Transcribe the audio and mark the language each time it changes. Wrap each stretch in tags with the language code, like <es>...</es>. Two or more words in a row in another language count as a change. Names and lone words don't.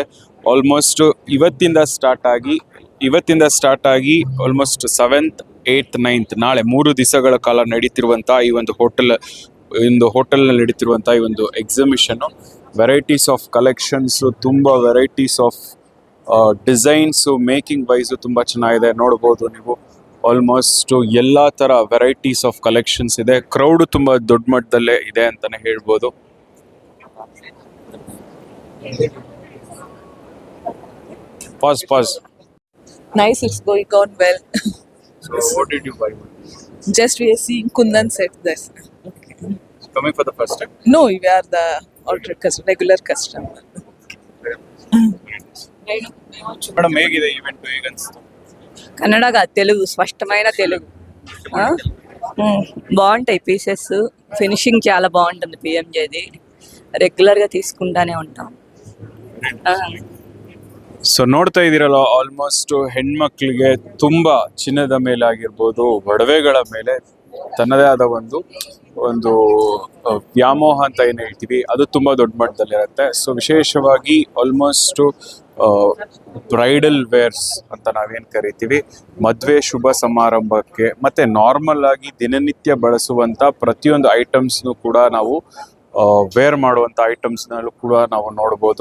<kn>ಆಲ್ಮೋಸ್ಟ್ ಇವತ್ತಿಂದ ಸ್ಟಾರ್ಟ್ ಆಗಿ ಆಲ್ಮೋಸ್ಟ್ 7th 8th 9th ನಾಳೆ 3 ದಿವಸಗಳ ಕಾಲ ನಡೀತಿರುವಂಥ ಈ ಒಂದು ಹೋಟೆಲ್ನಲ್ಲಿ ನಡೀತಿರುವಂಥ ಈ ಒಂದು ಎಕ್ಸಿಬಿಷನ್ನು</kn> <en>varieties of collections,</en> <kn>ತುಂಬ</kn> <en>varieties of designs, making wise</en> <kn>ತುಂಬ ಚೆನ್ನಾಗಿದೆ. ನೋಡ್ಬೋದು ನೀವು ಆಲ್ಮೋಸ್ಟ್ ಎಲ್ಲ ಥರ</kn> <en>varieties of collections</en> <kn>ಇದೆ. ಕ್ರೌಡು ತುಂಬ ದೊಡ್ಡ ಮಟ್ಟದಲ್ಲೇ ಇದೆ ಅಂತಲೇ ಹೇಳ್ಬೋದು.</kn> <en>Pause. Nice, it's going on well. So what did you buy? Just we are seeing Kundan set this. Coming for the first time? No, we are the regular customer.</en> <kn>ಮೇಡಮ್ ಹೇಗಿದೆ ಇವೆಂಟ್, ಹೇಗೆ ಅನಿಸ್ತು?</kn> <te>కన్నడగా తెలుగు స్పష్టమైన తెలుగు బాగుంటాయి పీసెస్. ఫినిషింగ్ చాలా బాగుంటుంది పిఎంజేది. రెగ్యులర్గా తీసుకుంటానే ఉంటాం.</te> <kn>ಸೊ ನೋಡ್ತಾ ಇದ್ದೀರಲ್ಲ, ಆಲ್ಮೋಸ್ಟ್ ಹೆಣ್ಮಕ್ಳಿಗೆ ತುಂಬ ಚಿನ್ನದ ಮೇಲೆ ಆಗಿರ್ಬೋದು, ಒಡವೆಗಳ ಮೇಲೆ ತನ್ನದೇ ಆದ ಒಂದು ವ್ಯಾಮೋಹ ಅಂತ ಏನು ಹೇಳ್ತೀವಿ, ಅದು ತುಂಬ ದೊಡ್ಡ ಮಟ್ಟದಲ್ಲಿರುತ್ತೆ. ಸೊ ವಿಶೇಷವಾಗಿ ಆಲ್ಮೋಸ್ಟು</kn> <en>bridal wears</en> <kn>ಅಂತ ನಾವೇನು ಕರಿತೀವಿ, ಮದುವೆ ಶುಭ ಸಮಾರಂಭಕ್ಕೆ ಮತ್ತು ನಾರ್ಮಲ್ ಆಗಿ ದಿನನಿತ್ಯ ಬಳಸುವಂಥ ಪ್ರತಿಯೊಂದು ಐಟಮ್ಸ್ನು ಕೂಡ ನಾವು ವೇರ್ ಮಾಡುವಂಥ ಐಟಮ್ಸ್ನಲ್ಲೂ ಕೂಡ ನಾವು ನೋಡ್ಬೋದು.</kn>